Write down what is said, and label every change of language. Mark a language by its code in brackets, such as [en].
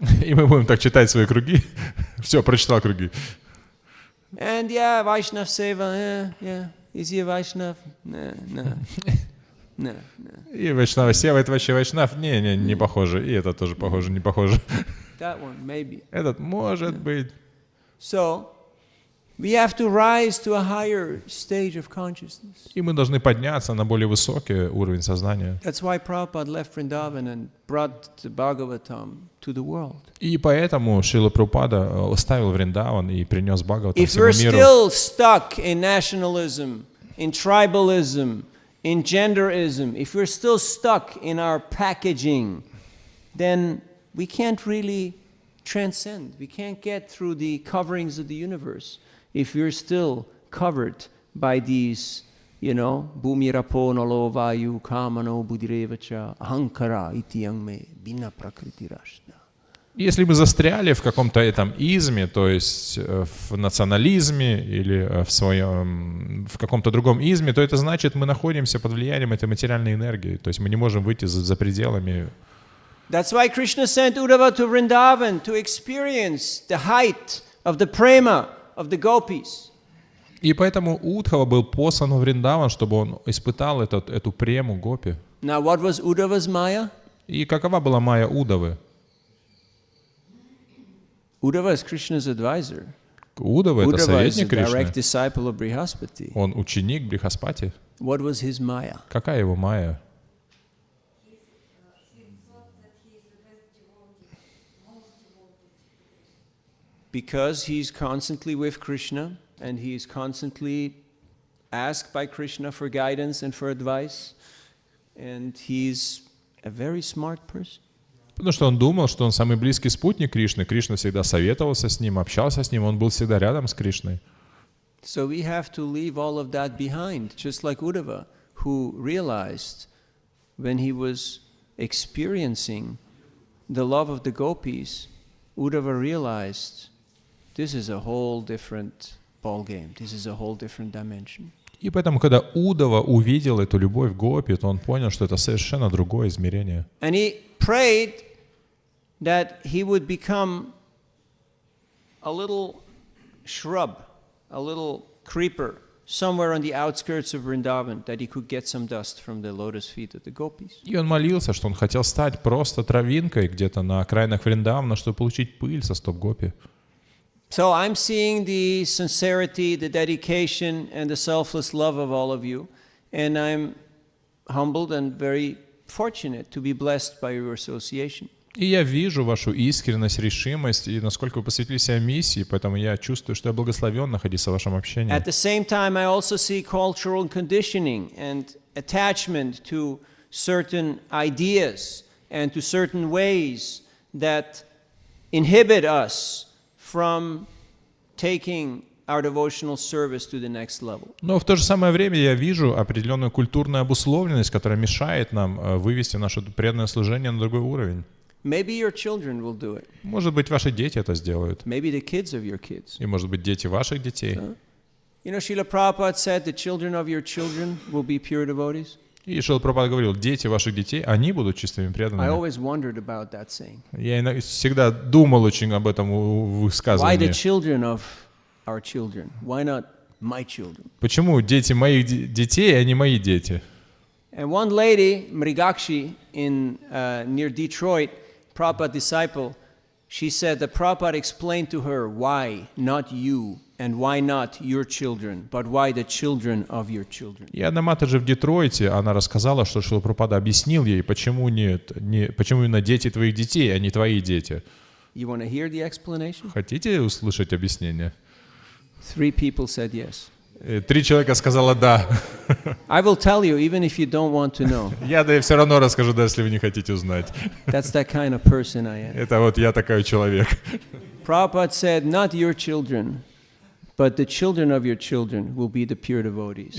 [ru] И мы будем так читать свои круги. Все, прочитал круги. [en] And yeah, Vaishnav Seva, yeah. Is he a Vaishnav? No. [ru] И Вайшнава Сева, это вообще Вайшнав? Не похоже. И это тоже похоже, не похоже. [en] That one, maybe. [ru] Этот может быть. [en] So, we have to rise to a higher stage of consciousness. [ru] И мы должны подняться на более высокий уровень сознания. [en] That's why Prabhupada left Vrindavan and brought the Bhagavatam to the world. [ru] И поэтому Шрила Прабхупада оставил Вриндаван и принес Бхагаватам [en] If we're [ru] всему миру. [en] still stuck in nationalism, in tribalism, in genderism, if we're still stuck in our packaging, then we can't really transcend. We can't get through the coverings of the universe if we're still covered by these, [sa] bhumirapo nalo vayu kamano budirevacha ahankara iti yangme bina prakriti rashna. [ru] Если мы застряли в каком-то этом изме, то есть в национализме или в каком-то другом изме, то это значит, мы находимся под влиянием этой материальной энергии. То есть мы не можем выйти за пределами. [en] That's why Krishna sent Uddhava to Vrindavan to experience the height of the prema of the gopis. [ru] И поэтому Удхава был послан в Вриндаван, чтобы он испытал эту прему гопи. [en] Now, what was Uddhava's Maya? [ru] И какова была майя Удавы? [en] Uddhava is Krishna's advisor. [ru] Удава — это советник [en] Uddhava is a direct [ru] Кришны. [en] disciple of Brihaspati. [ru] Он ученик Брихаспати. [en] What was his Maya? [ru] Какая его майя? [en] Because he's constantly with Krishna and he is constantly asked by Krishna for guidance and for advice, and he's a very smart person. [ru] Потому что он думал, что он самый близкий спутник Кришны. Кришна всегда советовался с ним, общался с ним, он был всегда рядом с Кришной. [en] So we have to leave all of that behind, just like Uddhava, who realized when he was experiencing the love of the gopis, Uddhava realized this is a whole different ball game. This is a whole different dimension. [ru] И поэтому, когда Удава увидел эту любовь гопи, то он понял, что это совершенно другое измерение. [en] And he prayed that he would become a little shrub, a little creeper, somewhere on the outskirts of Vrindavan, that he could get some dust from the lotus feet of the gopis. [ru] И он молился, что он хотел стать просто травинкой где-то на окраинах Вриндавана, чтобы получить пыль со стоп гопи. [en] So I'm seeing the sincerity, the dedication, and the selfless love of all of you, and I'm humbled and very fortunate to be blessed by your association. [ru] И я вижу вашу искренность, решимость, и насколько вы посвятили себя миссии, поэтому я чувствую, что я благословен находиться в вашем общении. [en] At the same time, I also see cultural conditioning and attachment to certain ideas and to certain ways that inhibit us from taking our devotional service to the next level. [ru] Но в то же самое время я вижу определенную культурную обусловленность, которая мешает нам вывести наше преданное служение на другой уровень. [en] Maybe your children will do it. [ru] Может быть, ваши дети это сделают. [en] Maybe the kids of your kids. [ru] И, может быть, дети ваших детей. [en] You know, Srila Prabhupada said the children of your children will be pure devotees. [ru] И Шрила Прабхупада говорил, дети ваших детей, они будут чистыми [en] I [ru] преданными. [en] always wondered about that saying. [ru] Я всегда думал очень об этом [en] Why the [ru] высказывании. [en] children of our children? Why not my children? [ru] Почему дети моих детей, а не мои дети? [en] And one lady, Mrigakshi, near Detroit, Prabhupada disciple, she said that Prabhupada explained to her why not you and why not your children, but why the children of your children. [ru] И одна мата же в Детройте, она рассказала, что Шрила Прабхупада объяснил ей, почему почему именно дети твоих детей, а не твои дети. [en] You want to hear the explanation? [ru] Хотите услышать объяснение? [en] 3 people said yes. [ru] 3 человека сказала да. [en] I will tell you, even if you don't want to know. [ru] Я все равно расскажу, даже если вы не хотите узнать. [en] That's that kind of person I am. [ru] Это вот я такой человек. [en] Prabhupada said, not your children, but the children of your children will be the pure devotees.